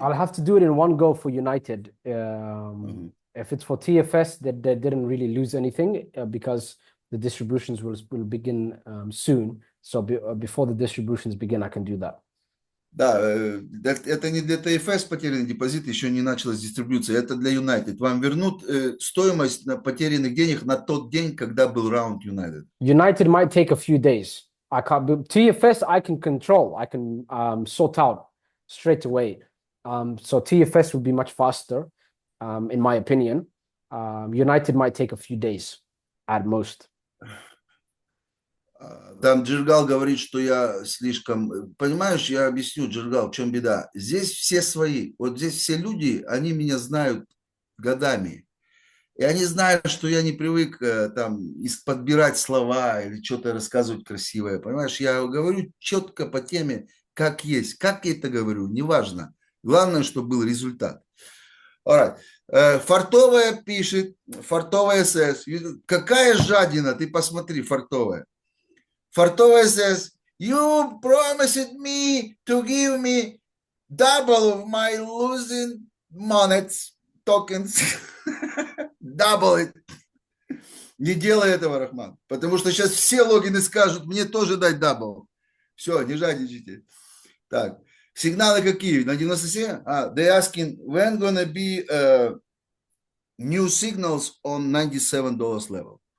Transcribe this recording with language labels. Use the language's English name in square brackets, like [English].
[English] I'll have to do it in one go for United. Мгм. If it's for TFS, that they didn't really lose anything because the distributions will begin soon. So before the distributions begin, I can do that. [Russian] Да, это не для ТФС потерянный депозит, еще не началась дистрибьюция, это для United. Вам вернут стоимость на потерянных денег на тот день, когда был раунд United. [English] United might take a few days. I can't. TFS, I can control. I can sort out straight away. So TFS would be much faster, in my opinion. United might take a few days at most. [Russian] Там Джиргал говорит, что я слишком... Понимаешь, я объясню, Джиргал, в чем беда. Здесь все свои. Вот здесь все люди, они меня знают годами. И они знают, что я не привык там подбирать слова или что-то рассказывать красивое. Понимаешь, я говорю четко по теме, как есть. Как я это говорю, неважно. Главное, чтобы был результат. [English] Alright. [Russian] Фартовая пишет, фартовая СС. Какая жадина, ты посмотри, фартовая. [English] Фартовая says, you promised me to give me double of my losing monets, tokens. Double it. [Russian] Не делай этого, Рахман. Потому что сейчас все логины скажут, мне тоже дать дабл. Все, не жадничайте. Так, сигналы какие? На 97? [English] They asking, when gonna be new signals on $97 level?